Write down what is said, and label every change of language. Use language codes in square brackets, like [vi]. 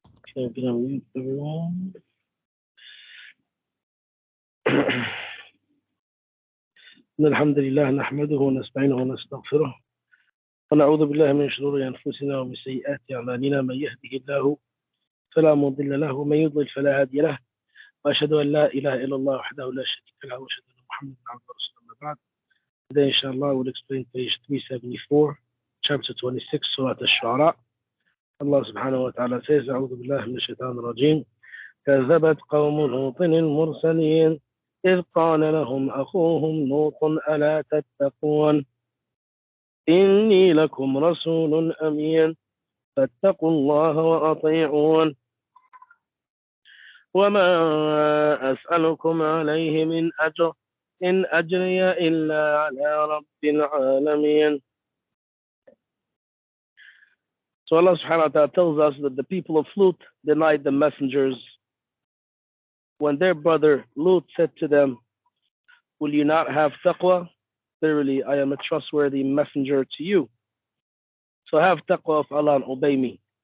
[en] Okay, I'm gonna mute everyone. [ar] إن الحمد لله نحمده ونستعينه ونستغفره ونعوذ بالله من شرور أنفسنا ومن سيئات أعمالنا من يهده الله فلا مضل له ومن يضلل فلا هادي له وأشهد أن لا إله إلا الله وحده لا شريك له وأشهد أن محمدا عبده ورسوله أما بعد. [en] Today, inshallah, we'll explain page 374, chapter 26, Sourat Ashouaara. Allah subhanahu wa ta'ala says, [ar] أعوذ بالله من الشيطان الرجيم. كذبت قوم لوط المرسلين إذ قال لهم أخوهم لوط ألا تتقون إني لكم رسول أمين فاتقوا الله وأطيعون وما أسألكم عليه من أجر إن أجري إلا على رب العالمين. [en] So Allah subhanahu wa ta'ala tells us that the people of Lut denied the messengers when their brother Lut said to them, will you not have taqwa? Verily, I am a trustworthy messenger to you. So have taqwa of Allah and obey me.